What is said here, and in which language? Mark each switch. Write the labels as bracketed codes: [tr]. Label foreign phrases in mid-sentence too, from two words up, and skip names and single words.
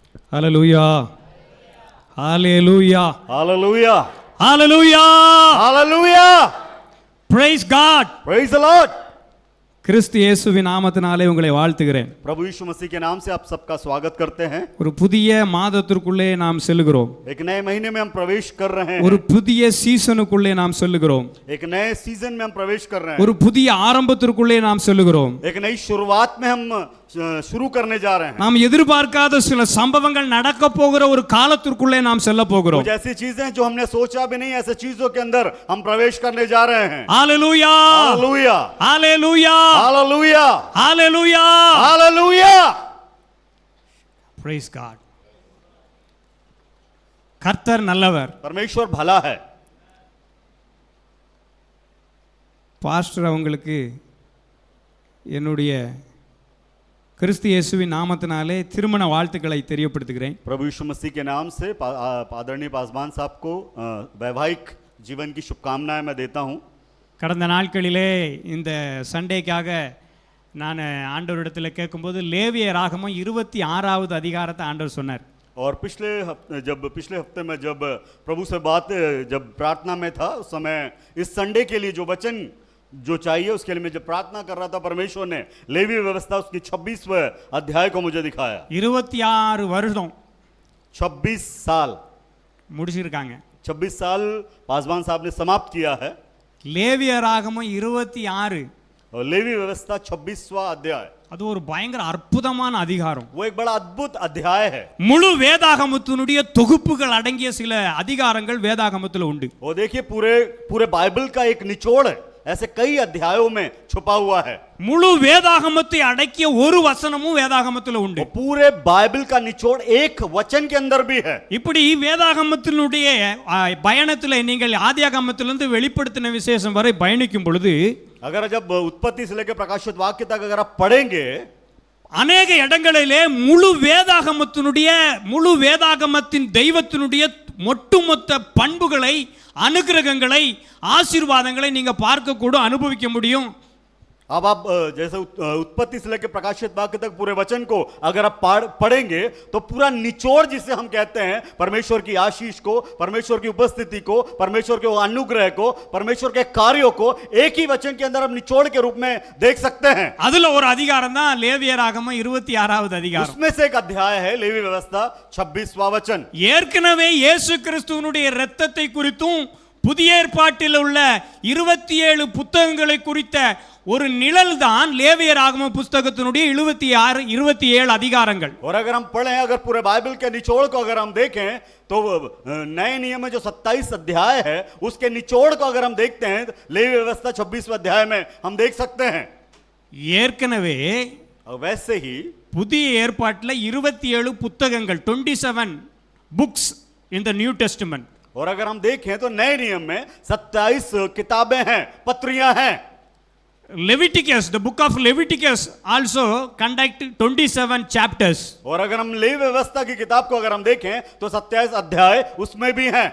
[en] Hallelujah. Hallelujah. Hallelujah. Hallelujah. Hallelujah. Praise God. Praise the Lord. [ta] கிறிஸ்து இயேசுவின் நாமத்தினாலே உங்களை வாழ்த்துகிறேன். [hi] प्रभु यीशु मसीह के नाम से आप सबका स्वागत करते हैं. [ta] ஒரு புதிய மாதத்திற்குள்ளே நாம் செல்கிறோம். [hi] एक नए महीने में हम प्रवेश कर रहे हैं. [ta] ஒரு புதிய சீசனுக்குள்ளே நாம் செல்கிறோம். [hi] एक नए सीजन में हम प्रवेश कर रहे हैं. [ta] ஒரு புதிய ஆரம்பத்திற்குள்ளே நாம் செல்கிறோம். [hi] एक नई शुरुआत में हम शुरू करने जा रहे हैं. [ta] நாம் எதிர்பார்க்காத சில சம்பவங்கள் நடக்க போகிற ஒரு காலத்திற்குள்ளே நாம் செல்ல போகிறோம். [hi] कुछ ऐसी चीजें जो हमने सोचा भी नहीं, ऐसे चीजों के अंदर हम प्रवेश करने जा रहे हैं. [en] Hallelujah. Hallelujah. Hallelujah. Hallelujah. Hallelujah. Hallelujah. Praise God. [ta] கர்த்தர் நல்லவர். [hi] परमेश्वर भला है. [ta] பாஸ்டர் அவங்களுக்கு என்னுடைய கிறிஸ்து இயேசுவின் நாமத்தினாலே திருமண வாழ்த்துக்களை தெரியப்படுத்துகிறேன். [hi] प्रभु यीशु मसीह के नाम से आदरणीय पासवान साहब को वैवाहिक जीवन की शुभकामनाएं मैं देता हूं. [ta] கடந்த நாட்களிலே இந்த சண்டேக்காக நான் ஆண்டவரிடத்தில் கேட்கும்போது லேவிய ராகமம் 26வது அதிகாரத்தை ஆண்டவர் சொன்னார். [hi] और पिछले हफ्ते में जब प्रभु से बात जब प्रार्थना में था, उस समय इस संडे के लिए जो वचन जो चाहिए उसके लिए मैं जब प्रार्थना कर रहा था, परमेश्वर ने लेवी व्यवस्था उसकी 26वें अध्याय को मुझे दिखाया. [ta] 26 வருடம் [hi] 26 साल [ta] முடிச்சிருக்காங்க. [hi] 26 साल पासवान साहब ने समाप्त किया है. [ta] லேவிய ராகமம் 26 [hi] और लेवी व्यवस्था 26वां अध्याय, [ta] அது ஒரு பயங்கர அற்புதமான அதிகாரம். [hi] वो एक बड़ा अद्भुत अध्याय है. [ta] முழு வேதாகமத்தினுடைய தொகுப்புகள் அடங்கிய சில அதிகாரங்கள் வேதாகமத்தில் உண்டு. [hi] वो देखिए पूरे बाइबल का एक निचोड़ है, ऐसे कई अध्यायों में छुपा हुआ है. [ta] முழு வேதாகமத்தை அடக்கிய ஒரு வசனமும் வேதாகமத்தில் உண்டு. [hi] पूरे बाइबल का निचोड़ एक वचन के अंदर भी है. [ta] இப்படி வேதாகமத்தினுடைய பயணத்தில் நீங்கள் ஆதியாகமத்திலிருந்து வெளிப்படுத்தின விசேஷம் வரை பயணிக்கும் பொழுது, [hi] अगर जब उत्पत्ति से लेकर प्रकाशित वाक्य तक अगर आप पढ़ेंगे, [ta] அநேக இடங்களிலே முழு வேதாகமத்தின் தெய்வத்தினுடைய ஒட்டுமொத்த பண்புகளை, அனுக்கிரகங்களை, ஆசீர்வாதங்களை நீங்க பார்க்க கூட அனுபவிக்க முடியும். [hi] अब आप जैसे उत्पत्ति से लेकर प्रकाशित वाक्य तक पूरे वचन को अगर आप पढ़ेंगे तो पूरा निचोड़ जिसे हम कहते हैं, परमेश्वर की आशीष को, परमेश्वर की उपस्थिति को, परमेश्वर के अनुग्रह को, परमेश्वर के कार्यों को एक ही वचन के अंदर हम निचोड़ के रूप में देख सकते हैं. [ta] அதுல ஒரு அதிகாரம் தான் லேவியராகமம் 26வது அதிகாரம். [hi] उसमें से एक अध्याय है लेवी व्यवस्था 26वां वचन. [ta] ஏற்கனவே இயேசு கிறிஸ்துவினுடைய இரத்தத்தை குறித்தும் புதிய ஏற்பாட்டில் உள்ள 27 புத்தகங்களை குறித்த ஒரு நிழல் தான் லேவியராகம புத்தகத்தினுடைய 27 அதிகாரங்கள். [hi] और अगर हम पढ़ें, अगर पूरे बाइबल के निचोड़ को अगर हम देखें तो नए नियम में जो 27 अध्याय है उसके निचोड़ को अगर हम देखते हैं, लेवी व्यवस्था 26वें अध्याय में हम देख सकते हैं. [ta] ஏற்கனவே [hi] वैसे ही [ta] புதிய ஏற்பாட்டில் 27 புத்தகங்கள், [en] 27 books in the New Testament. [hi] और अगर हम देखें तो नए नियम में 27 किताबें हैं, पत्रियां हैं. [en] Leviticus, the book of Leviticus also conduct 27 chapters. [hi] और अगर हम लेवी व्यवस्था की किताब को अगर हम देखें तो 27 अध्याय उसमें भी हैं.